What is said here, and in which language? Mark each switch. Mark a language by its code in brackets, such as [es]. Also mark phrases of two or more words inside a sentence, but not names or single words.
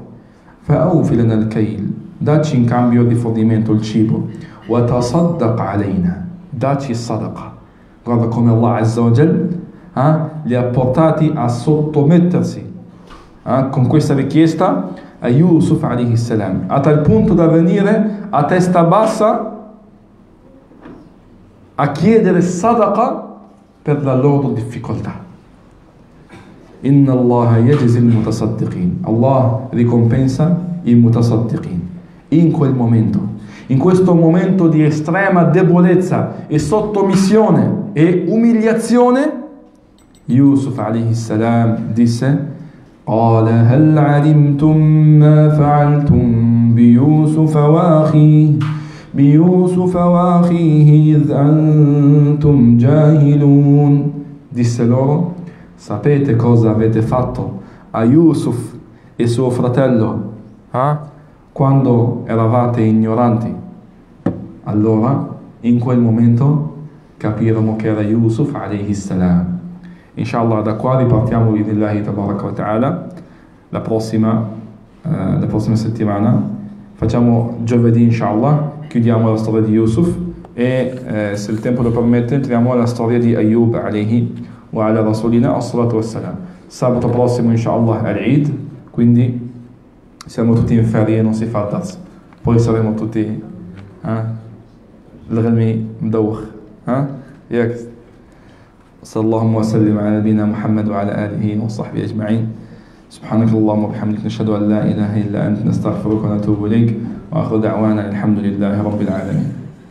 [ar] فَأَوْفِ لَنَا الْكَيْلِ, [it] dacci in cambio il rifornimento, il cibo. [ar] وَتَصَدَّقْ عَلَيْنَا, [it] dacci sadaqa. Guarda come [ar] الله عز وجل [it] li ha portati a sottomettersi con questa richiesta a Yusuf [ar] عليه السلام, [it] a tal punto da venire a testa bassa a chiedere sadaqa per la loro difficoltà. [ar] إن الله يجزي المتصدقين, [it] Allah ricompensa i mutasaddiqin. In quel momento, in questo momento di estrema debolezza e sottomissione e umiliazione, [ar] Yusuf عليه السلام disse: قال هل علمتم ما فعلتم بيوسف وأخيه إذ أنتم جاهلون. [it] Disse loro: sapete cosa avete fatto a Yusuf e suo fratello quando eravate ignoranti? Allora in quel momento capirono che era Yusuf [ar] عليه السلام. [it] Inshallah, da qua ripartiamo [ar] بالله تبارك وتعالى [it] la prossima settimana. Facciamo giovedì, inshallah, chiudiamo la storia di Yusuf e se il tempo lo permette entriamo alla storia di Ayyub [ar] عليه وعلى رسولنا الصلاة والسلام. [it] Sabato prossimo, inshallah, al-Eid, quindi siamo tutti in ferie e non si fa dars. Poi saremo tutti الغلمي مدوخ ياك. [ar] صلى الله وسلم على نبينا محمد وعلى آله وصحبه أجمعين. سبحانك اللهم وبحمدك نشهد أن لا إله إلا أنت نستغفرك ونتوب إليك وآخر دعوانا الحمد لله رب العالمين.